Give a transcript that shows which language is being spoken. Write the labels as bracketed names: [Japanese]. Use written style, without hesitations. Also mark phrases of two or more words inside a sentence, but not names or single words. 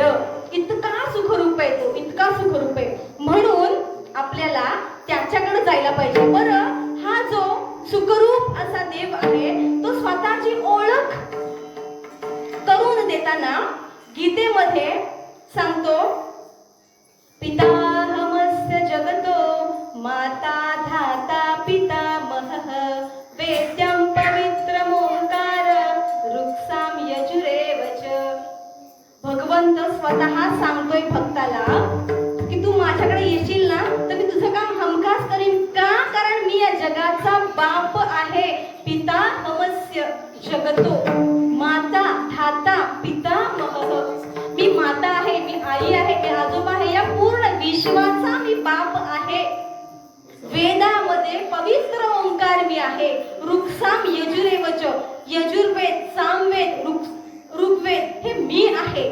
[Marathi] इतका सुखरूप आहे तो, इतका सुखरूप आहे. म्हणून आपल्याला त्याच्याकडे जायला पाहिजे. बरं, हा जो सुखरूप असा देव आहे तो देताना गीतेमध्ये सांगतो, [Sanskrit] पिताहमस्य जगतो माता धाता पितामहः वेद्यं पवित्रमोंकार ऋक्साम यजुरेव च. [Marathi] भगवंत स्वतः सांगतोय भक्ताला की तू माझ्याकडे येशील ना तर मी तुझं काम हमखास करीन. का? कारण मी या जगाचा बाप आहे. [Sanskrit] पिता हमस्य जगतो माता धाता पितामहः. [Marathi] मी माता आहे, मी आई आहे, मी आजोबा आहे, या पूर्ण विश्वाचा मी बाप आहे. वेदामध्ये पवित्र ओंकार मी आहे. [Sanskrit] ऋक्साम यजुरेवच. [Marathi] यजुर्वेद, सामवेद, ऋग्वेद हे मी आहे.